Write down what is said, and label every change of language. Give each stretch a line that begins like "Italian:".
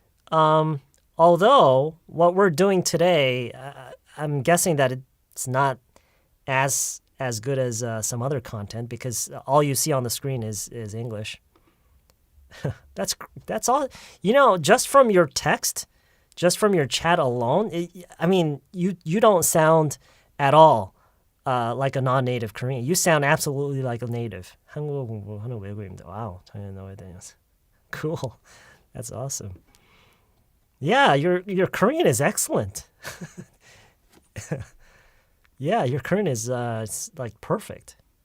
English: Although, what we're doing today, I'm guessing that it's not as good as some other content because all you see on the screen is English. That's all. Just from your text, just from your chat alone, you don't sound at all like a non-native Korean. You sound absolutely like a native.
Korean: 한국어 공부하는 외국인입니다.
English: Wow,
Korean: 저는 나와야 되냐서.
English: Cool. That's awesome. Yeah, your Korean is excellent. Yeah, your Korean is it's like perfect.